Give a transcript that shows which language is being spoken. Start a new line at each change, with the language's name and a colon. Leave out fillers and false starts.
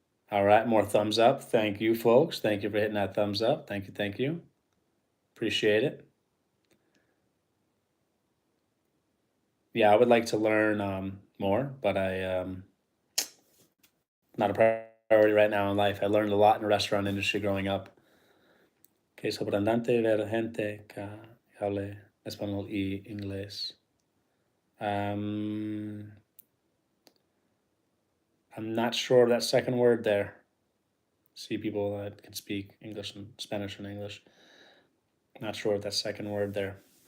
English: All right, more thumbs up. Thank you, folks. Thank you for hitting that thumbs up. Thank you. Thank you. Appreciate it. Yeah, I would like to learn more, but not a priority right now in life. I learned a lot in the restaurant industry growing up.
Spanish: Que es sorprendente ver gente que hable español y inglés.
English: I'm not sure of that second word there. See people that can speak English and Spanish and English. Not sure of that second word there.